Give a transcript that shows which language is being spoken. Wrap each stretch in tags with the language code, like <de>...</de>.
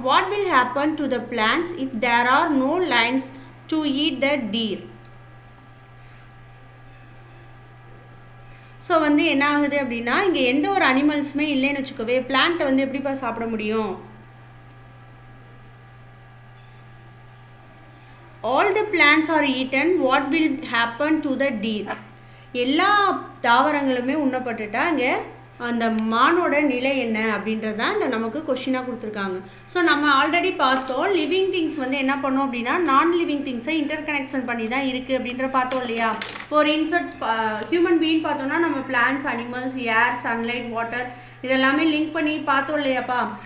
<en>What will happen to the plants if there are no lions to eat the deer?</en> <ta>So வந்து என்ன ஆகுது அப்படின்னா, இங்கே எந்த ஒரு அனிமல்ஸுமே இல்லைன்னு வச்சுக்கோவே, பிளான்ட்டை வந்து எப்படிப்பா சாப்பிட முடியும்?</ta> <en>All the plants are eaten. What will happen to the deer?</en> <ta>எல்லா தாவரங்களுமே உண்ணப்பட்டுட்டா இங்கே அந்த மானோட நிலை என்ன அப்படின்றது தான் இந்த நமக்கு கொஷினாக கொடுத்துருக்காங்க. ஸோ நம்ம ஆல்ரெடி பார்த்தோம், லிவிங் திங்ஸ் வந்து என்ன பண்ணோம் அப்படின்னா நான் லிவிங் திங்ஸை இன்டர் கனெக்ஷன் பண்ணி தான் இருக்குது அப்படின்ற பார்த்தோம் இல்லையா. ஒரு இன்சர்ட்ஸ் ஹியூமன் பீயிங் பார்த்தோம்னா நம்ம பிளான்ட்ஸ், அனிமல்ஸ், ஏர், சன்லைட், வாட்டர் இதெல்லாமே லிங்க் பண்ணி பார்த்தோம் இல்லையாப்பா.</ta>